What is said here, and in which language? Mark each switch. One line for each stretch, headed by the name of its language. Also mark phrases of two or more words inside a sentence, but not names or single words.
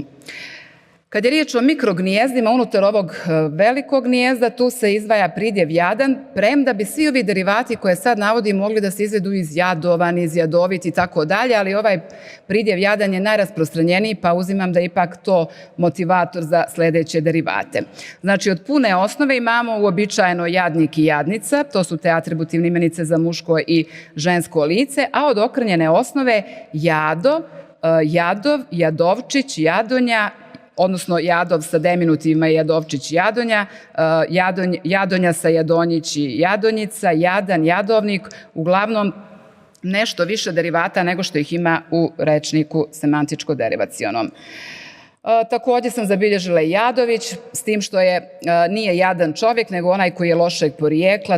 Serbian: Kad je riječ o mikrognijezdima unutar ovog velikog gnijezda, tu se izdvaja pridjev jadan, premda bi svi ovi derivati koje sad navodim mogli da se izvedu iz jadovan, iz jadovit i tako dalje, ali ovaj pridjev jadan je najrasprostranjeniji, pa uzimam da je ipak to motivator za sljedeće derivate. Znači, od pune osnove imamo uobičajeno jadnik i jadnica, to su te atributivne imenice za muško i žensko lice, a od okrnjene osnove jado, jadov, jadovčić, jadonja, odnosno jadov sa deminutivima i jadovčić, jadonja, jadonja sa jadonjić i jadonjica, jadan, jadovnik, uglavnom nešto više derivata nego što ih ima u rečniku semantičko-derivacionom. Takođe sam zabilježila i Jadović, s tim što nije jadan čovjek, nego onaj koji je lošeg porijekla.